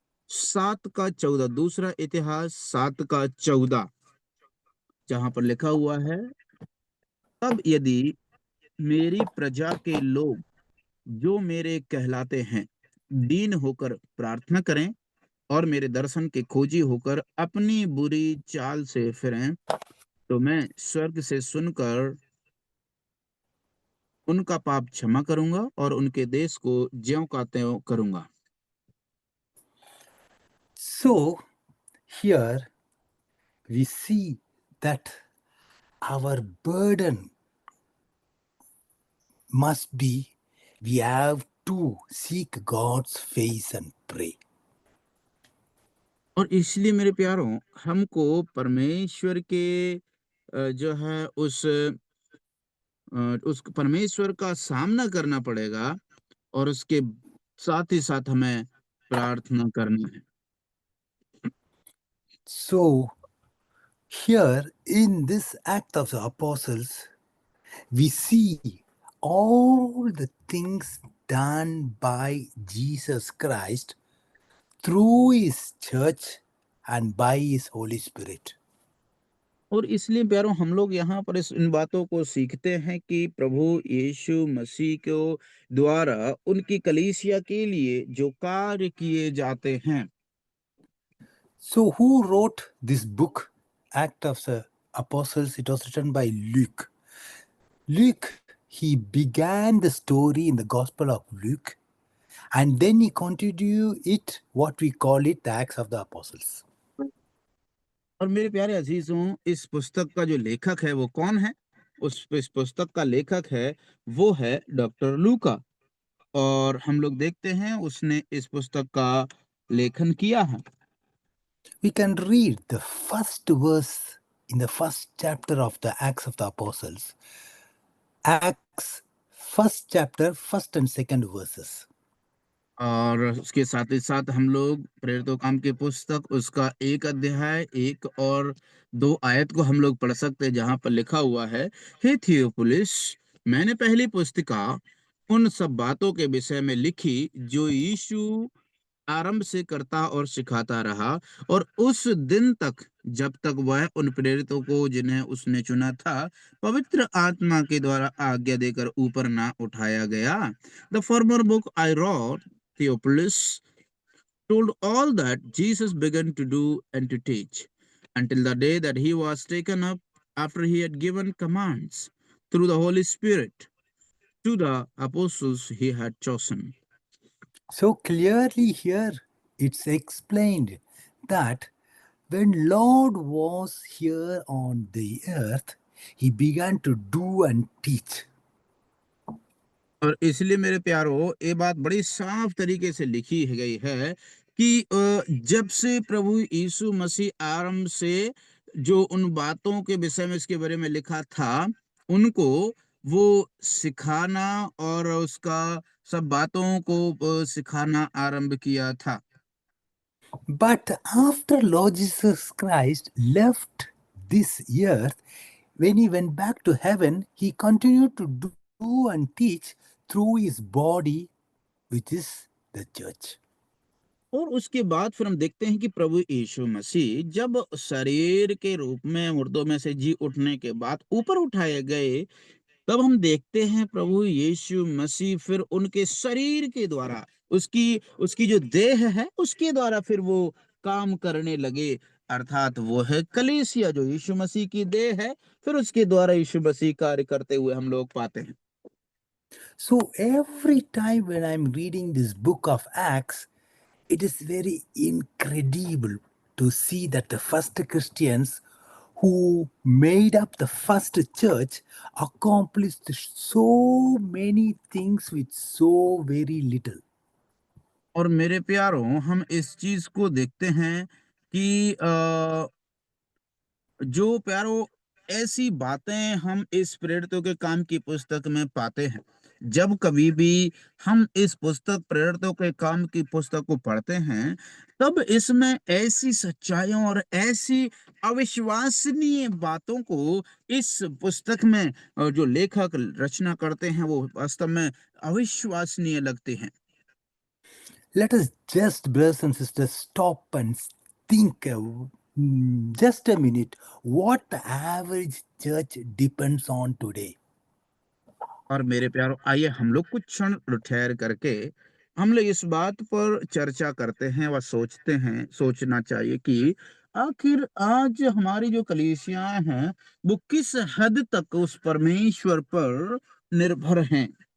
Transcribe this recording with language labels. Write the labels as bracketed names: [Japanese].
[Hindi] 7 का 14, दूसरा इतिहास 7 का 14, जहां पर लिखा हुआ है, तब यदि मेरी प्रजा के लोग जो मेरे कहलाते हैं दीन होकर प्रार्थना करें और मेरे दर्शन के खोजी होकर अपनी बुरी चाल से फिरें, तो मैं स्वर्ग से सुनकर उनका पाप क्षमा करूंगा और उनके देश को ज्यों का त्यों करूंगा। [English] So, here we see that our burden must be we have to seek God's face and pray. [Hindi] और इसलिए मेरे प्यारों, हमको परमेश्वर के जो है उस परमेश्वर का सामना करना पड़ेगा और उसके साथ ही साथ हमें प्रार्थना करनी है। [English] So, here in this act of the apostles, we see all the things done by Jesus Christ through his church and by his Holy Spirit. [Hindi] और इसलिए प्यारों, हम लोग यहाँ पर इन बातों को सीखते हैं कि प्रभु यीशु मसीह को द्वारा उनकी कलीसिया के लिए जो कार्य किए जाते हैं। [English] So, who wrote this book, Act of the Apostles? It was written by Luke. Luke, he began the story in the Gospel of Luke, and then he continued it, what we call it, the Acts of the Apostles. [Hindi] और मेरे प्यारे अजीजों, इस पुस्तक का जो लेखक है वो कौन है? इस पुस्तक का लेखक है, वो है डॉक्टर लूका। और हम लोग देखते हैं उसने इस पुस्तक का लेखन किया है। [English] We can read the first verse in the first chapter of the Acts of the Apostles. Acts, first chapter, first and second verses. [Hindi] और उसके साथ ही साथ हम लोग प्रेरितों काम की पुस्तक उसका 1 अध्याय 1 और 2 आयत को हम लोग पढ़ सकते हैं, जहां पर लिखा हुआ है, हे थियोफिलुस, मैंने पहली पुस्तिका उन सब बातों के विषय में लिखी जो यीशु आरंभ से करता और सिखाता रहा, और उस दिन तक जब तक वह उन प्रेरितों को जिन्हें उसने चुना था पवित्र आत्मा के द्वारा आज्ञा देकर ऊपर ना उठाया गया। [English] The former book I wrote, Theophilus, told all that Jesus began to do and to teach until the day that he was taken up, after he had given commands through the Holy Spirit to the apostles he had chosen. So clearly here it's explained that when Lord was here on the earth, he began to do and teach. [Hindi] और इसलिए मेरे प्यारो, ये बात बड़ी साफ तरीके से लिखी गई है कि जब से प्रभु यीशु मसीह आरंभ से जो उन बातों के विषय में इसके बारे में लिखा था, उनको वो सिखाना और उसका सब बातों को सिखाना आरंभ किया था। [English] But after Lord Jesus Christ left this earth, when he went back to heaven, he continued to do and teach through his body, which is the church. [Hindi] और उसके बाद फिर हम देखते हैं कि प्रभु यीशु मसीह जब शरीर के रूप में मुर्दों में से जी उठने के बाद ऊपर उठाए गए, तब हम देखते हैं प्रभु यीशु मसीह फिर उनके शरीर के द्वारा, उसकी उसकी जो देह है उसके द्वारा फिर वो काम करने लगे। अर्थात वो है कलीसिया जो यीशु मसीह की देह है, फिर उसके द्वारा यीशु मसीह कार्य करते हुए हम लोग पाते हैं। [English] So every time when I'm reading this book of Acts, it is very incredible to see that the first Christians who made up the first church accomplished so many things with so very little. [Hindi] और मेरे प्यारों, हम इस चीज को देखते हैं कि जो प्यारो ऐसी बातें हम इस प्रेरितों के काम की पुस्तक में पाते हैं। जब कभी भी हम इस पुस्तक प्रेरितों के काम की पुस्तक को पढ़ते हैं, तब इसमें ऐसी सच्चाइयों और ऐसी अविश्वसनीय बातों को इस पुस्तक में जो लेखक रचना करते हैं वो वास्तव में अविश्वसनीय लगते हैं। [English] Let us just, brothers and sisters, stop and think just a minute what the average church depends on today. [Hindi] और मेरे प्यारो, आइए हम लोग कुछ क्षण ठहर करके हम लोग इस बात पर चर्चा करते हैं व सोचते हैं, सोचना चाहिए कि आखिर आज हमारी जो कलीसियाएं हैं वो किस हद तक उस परमेश्वर पर निर्भर हैं।